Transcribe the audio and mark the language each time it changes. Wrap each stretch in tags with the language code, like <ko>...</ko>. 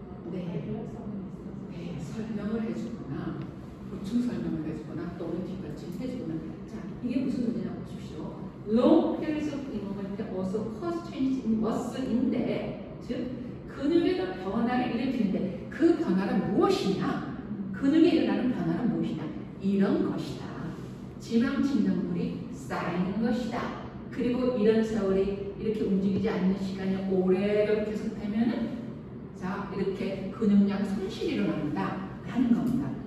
<ko>네, 설명을 해주거나 보충 설명을 해주거나 또는 뒷받침 해주거나 자, 이게 무슨 의미냐 보십시오.</ko> <en>Long periods of immobility also cause changes in muscle인데</en> <ko>즉 근육에도 변화를 일으키는데 그 변화는 무엇이냐? 근육에 일어나는 변화는 무엇이냐? 이런 것이다. 지방 침전물이 쌓이는 것이다. 그리고 이런 세월이 이렇게 움직이지 않는 시간이 오래도록 계속되면은 자, 이렇게 근육량 손실이 일어난다 라는 겁니다.</ko>